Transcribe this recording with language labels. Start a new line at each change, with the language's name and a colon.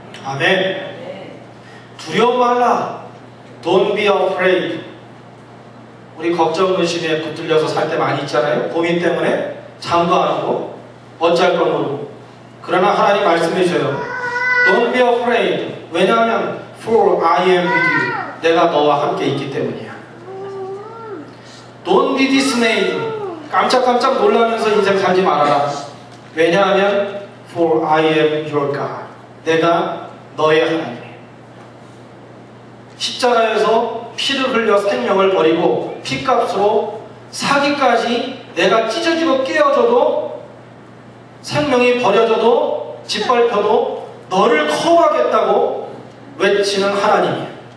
Korean: 아멘. 두려워 말라.
English: Don't be afraid.
Korean: 우리 걱정, 의심에 붙들려서 살 때 많이 있잖아요. 고민 때문에 잠도 안 하고 어쩔 건 모르고. 그러나 하나님 말씀해 주셔요.
English: Don't be afraid.
Korean: 왜냐하면
English: For I am with you.
Korean: 내가 너와 함께 있기 때문이야.
English: Don't be dismayed.
Korean: 깜짝깜짝 놀라면서 인생 살지 말아라. 왜냐하면
English: For I am your God.
Korean: 내가 너의 하나님이에요. 십자가에서 피를 흘려 생명을 버리고 피값으로 사기까지 내가 찢어지고 깨어져도 생명이 버려져도 짓밟혀도 너를 커버하겠다고 외치는 하나님이에요.